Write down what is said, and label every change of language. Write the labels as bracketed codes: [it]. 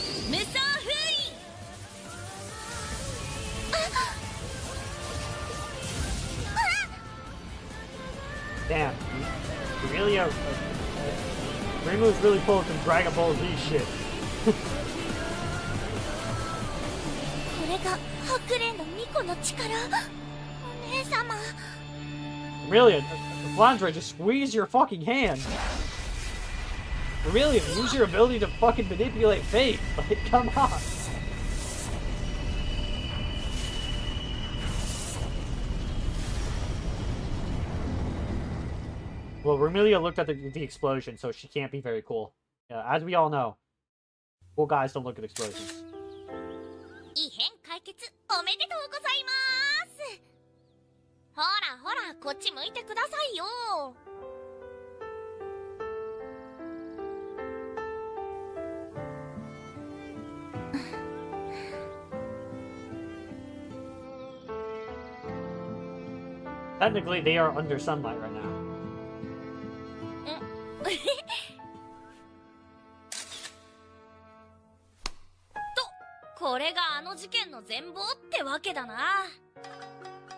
[ja] 無双封印。 [en] Damn. Aurelia... Rimu's really pulling some Dragon Ball Z shit. [ja] これが白霊の巫女の力。お姉様。 [en] Aurelia, Flandre, just squeeze your fucking hand. Aurelia, use your ability to fucking manipulate fate. Like, come on. Well, Aurelia looked at the explosion, so she can't be very cool. As we all know, cool guys don't look at explosions. [ja] 異変解決おめでとうございます。ほらほら、こっち向いてくださいよ。 [en] Technically, they are under sunlight right now. [ja] と、これがあの事件の全貌ってわけだな。